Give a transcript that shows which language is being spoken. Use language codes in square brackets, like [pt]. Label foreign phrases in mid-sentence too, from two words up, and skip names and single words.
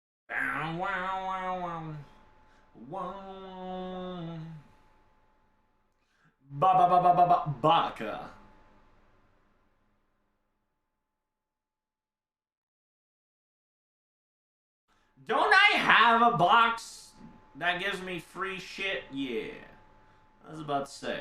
[en] Wow, wow, wow, wow. Ba ba ba ba ba ba baka. Don't I have a box that gives me free shit? Yeah. I was about to say.